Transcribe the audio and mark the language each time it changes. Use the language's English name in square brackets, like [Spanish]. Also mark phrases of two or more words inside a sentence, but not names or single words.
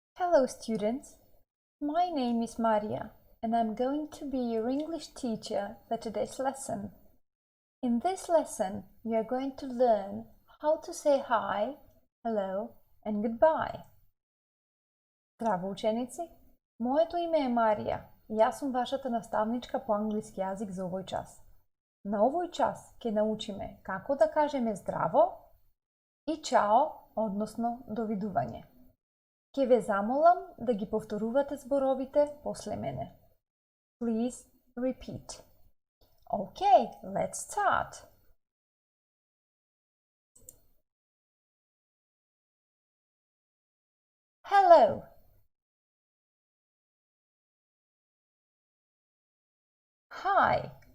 [English] Hello students, my name is Maria and I'm going to be your English teacher for today's lesson. In this lesson, you are going to learn how to say hi, hello and goodbye. [Macedonian] Здраво ученици, моето име е Марија и јас сум вашата наставничка по англиски јазик за овој час. На овој час ќе научиме како да кажеме здраво и чао, односно довидување. Ќе ве замолам да ги повторувате зборовите после мене. [English] Please repeat. Okay, let's start. Hello. Hi.